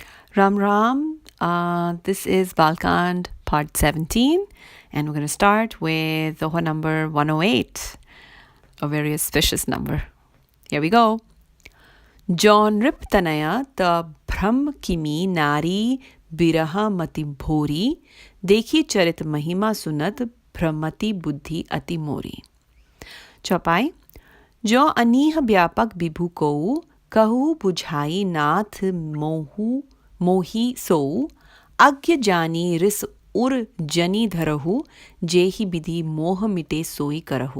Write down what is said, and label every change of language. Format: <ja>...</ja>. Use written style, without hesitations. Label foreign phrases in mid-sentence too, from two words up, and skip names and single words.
<en>Ram Ram. This is Bal Kand, part 17, and we're going to start with the number 108, a very auspicious number. Here we go.</en> <awa>जौन रिप्तनया त भ्रम किमि नारि बिरह मति भोरि देखि चरित महिमा सुनत भ्रमति बुद्धि अति मोरी. चौपाई. जो अनीह व्यापक विभु को कहु बुझाई नाथ मोही सोऊ अज्ञ जानी रिस उर जनी धरहु जेहि विधि मोह मिटे सोई करहु.</awa>